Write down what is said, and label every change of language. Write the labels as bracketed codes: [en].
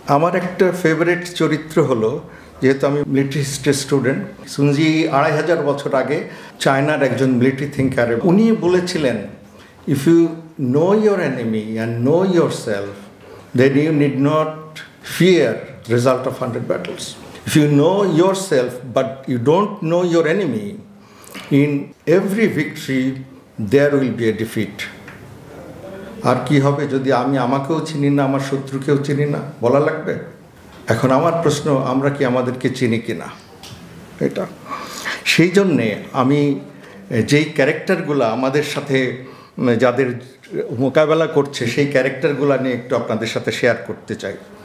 [bn] আমার একটা ফেভারিট চরিত্র হলো, যেহেতু আমি মিলিটারি হিস্ট্রি স্টুডেন্ট, সুনজি 2500 বছর আগে চায়নার একজন মিলিটারি থিঙ্কার, উনি বলেছিলেন, [en] If you know your enemy and know your self, then you need not fear the result of 100 battles. If you know yourself but you don't know your enemy, in every victory there will be a defeat. [bn] আর কি হবে যদি আমি আমাকেও চিনি না, আমার শত্রুকেও চিনি না? বলা লাগবে। এখন আমার প্রশ্ন, আমরা কি আমাদেরকে চিনি কিনা? এটা সেই জন্যে আমি যেই ক্যারেক্টারগুলো আমাদের সাথে যাদের মোকাবেলা করছে, সেই ক্যারেক্টারগুলো নিয়ে একটু আপনাদের সাথে শেয়ার করতে চাই।